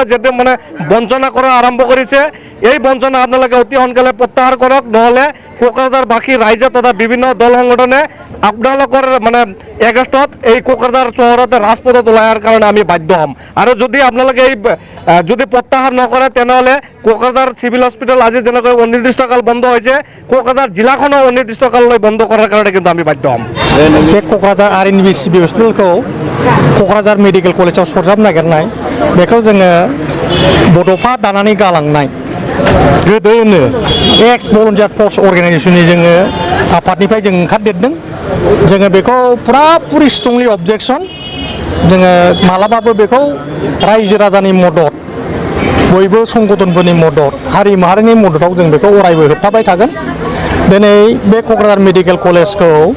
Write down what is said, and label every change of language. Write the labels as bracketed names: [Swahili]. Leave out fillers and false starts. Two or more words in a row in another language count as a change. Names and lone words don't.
[Assamese] যেটো মানে বঞ্চনা কৰা আৰম্ভ কৰিছে এই বঞ্চনা আপোনালোকে অতি সোনকালে প্ৰত্যাহাৰ কৰক নহলে কোকৰাঝাৰ বাকী ৰাইজে তথা বিভিন্ন দল সংগঠনে আপোনালোকৰ মানে এগেষ্টত এই কোকৰাঝাৰ চহৰতে ৰাজপথত ওলায়াৰ কাৰণে আমি বাধ্য হ'ম আৰু যদি আপোনালোকে এই যদি প্ৰত্যাহাৰ নকৰে তেনেহলে কোকৰাঝাৰ সিভিল হস্পিটাল আজি যেনেকৈ অনিৰ্দিষ্টকাল বন্ধ হৈছে কোকৰাঝাৰ জিলাখনো অনিৰ্দিষ্টকাললৈ বন্ধ কৰাৰ কাৰণে কিন্তু আমি বাধ্য হ'ম [Bodo] बे क'क्राझार आरएनबि सिभिल हस्पिटालखौ क'क्राझार मेडिकेल कलेजाव सरजाबनो नागिरनाय बेखौ जोङो बड'फा दानानै गालांनाय गोदोनो [English] ex volunteer force organisation-ni [Bodo] जोङो आफादनिफ्राय जों ओंखारदेरदों जोङो बेखौ पुरापुरि [English] strongly objection [Bodo] जोङो मालाबाबो बेखौ रायजो राजानि मदद बयबो संगठनफोरनि मदद हारि माहारिनि मददाव जों बेखौ अरायबो होबथाबाय थागोन दिनै बे क'क्राझार मेडिकेल कलेजखौ